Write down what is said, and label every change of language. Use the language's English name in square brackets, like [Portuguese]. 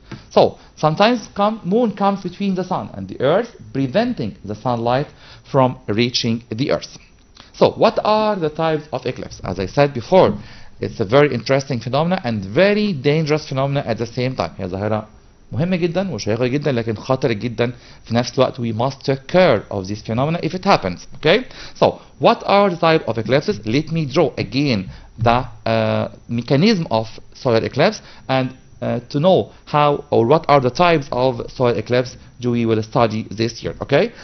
[English] So sometimes moon comes between the sun and the earth, preventing the sunlight from reaching the earth. So what are the types of eclipse? As I said before, it's a very interesting phenomena and very dangerous phenomena at the same time. [Arabic] هي ظاهرة مهمة جدا وشيقة جدا لكن خطر جدا في نفس الوقت. [English] We must take care of this phenomena if it happens. Okay? So what are the type of eclipses? Let me draw again the mechanism of solar eclipse, and to know how or what are the types of solar eclipse we will study this year. Okay?